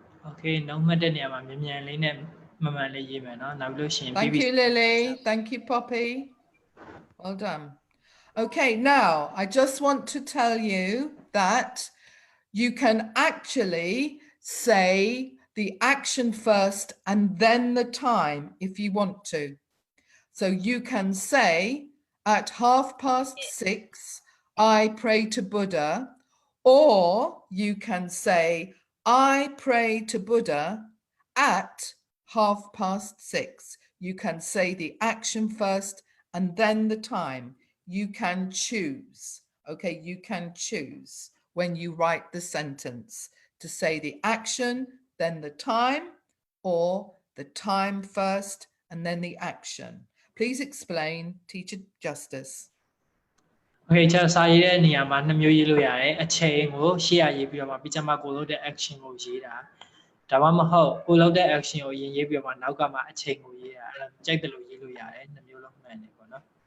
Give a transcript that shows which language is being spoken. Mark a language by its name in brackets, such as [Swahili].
[Burmese] Okay နှုတ်မှတ်တဲ့နေရာမှာမြန်လေးနဲ့မှန်လေးရေးမယ်နော်နောက်ပြီးလို့ရှိရင် [English] Thank you, Lily. Thank you, Poppy. Well done. Okay, now I just want to tell you that you can actually say the action first and then the time if you want to. So you can say at 6:30, I pray to Buddha, or you can say, I pray to Buddha at 6:30. You can say the action first and then the time. You can choose. Okay, you can choose when you write the sentence to say the action, then the time, or the time first and then the action. Please explain, Teacher Justice. [Burmese] Okay ကျတော့စာရေးတဲ့နေရာမှာနှစ်မျိုးရေးလို့ရတယ်အချိန်ကိုရှေ့ရရေးပြီးတော့မှပြီးကြမှာကိုလုပ်တဲ့ action ကိုရေးတာဒါမှမဟုတ်ကိုလုပ်တဲ့ action ကိုရင်ရေးပြီးတော့မှနောက်ကမှအချိန်ကိုရေးတာအဲ့ဒါကြိုက်တယ်လို့ရေးလို့ရတယ်နှစ်မျိုးလုံးမှန်တယ်ပေါ့နော်